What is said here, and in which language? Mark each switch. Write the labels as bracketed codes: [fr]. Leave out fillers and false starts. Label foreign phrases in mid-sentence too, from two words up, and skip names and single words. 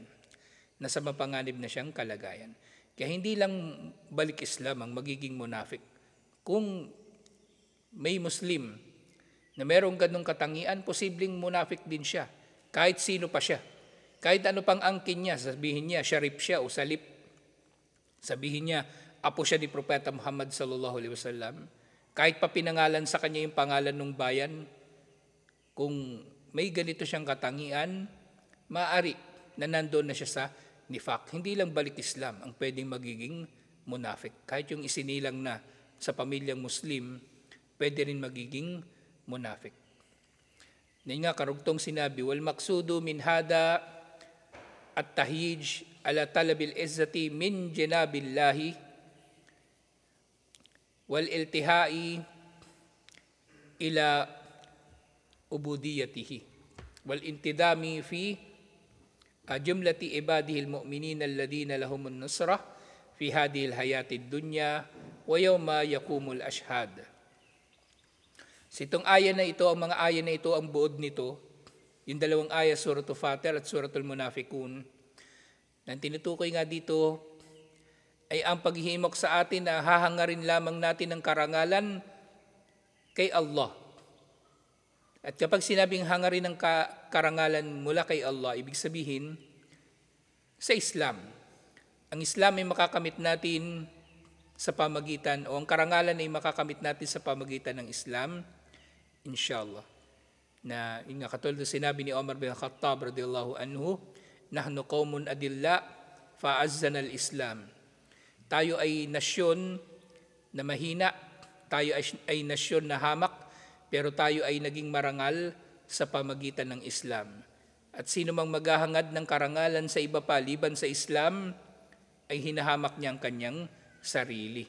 [tl] Nasa mapanganib na siyang kalagayan. Kaya hindi lang balik Islam ang magiging munafik. Kung may Muslim na merong ganong katangian, posibleng munafik din siya. Kahit sino pa siya. Kahit ano pang angkin niya, sabihin niya, syarif siya o salip. Sabihin niya, apo siya ni Propeta Muhammad [ar] صلى الله عليه وسلم. [tl] Kahit pa pinangalan sa kanya yung pangalan ng bayan, kung may ganito siyang katangian, maaari na nandoon na siya sa nifaq. Hindi lang balik Islam ang pwedeng magiging munafik. Kahit yung isinilang na sa pamilyang Muslim, pwede rin magiging munafik. Ngayon nga, karugtong sinabi, [ar] والمقصود من هذا التهييج على طلب العزة من جناب الله والالتجاء إلى عبوديته والانتظام في جملة عباده المؤمنين الذين لهم النصرة في هذه الحياة الدنيا ويوم يقوم الأشهاد. [tl] Itong aya na ito, ang mga aya na ito, ang buod nito, yung dalawang aya, Suratul Fatir at Suratul Munafikun, nang tinutukoy nga dito ay ang paghihimok sa atin na hahangarin lamang natin ng karangalan kay Allah. At kapag sinabing hangarin ng karangalan mula kay Allah, ibig sabihin sa Islam. Ang Islam ay makakamit natin sa pamagitan, o ang karangalan ay makakamit natin sa pamagitan ng Islam, inshallah. Na yung katulad sinabi ni Umar bin Khattab [ar] رضي الله عنه, نحن قوم أذلة فأعزنا الإسلام. [tl] Tayo ay nasyon na mahina, tayo ay nasyon na hamak, pero tayo ay naging marangal sa pamagitan ng Islam. At sino mang maghahangad ng karangalan sa iba pa liban sa Islam, ay hinahamak niya ang kanyang sarili.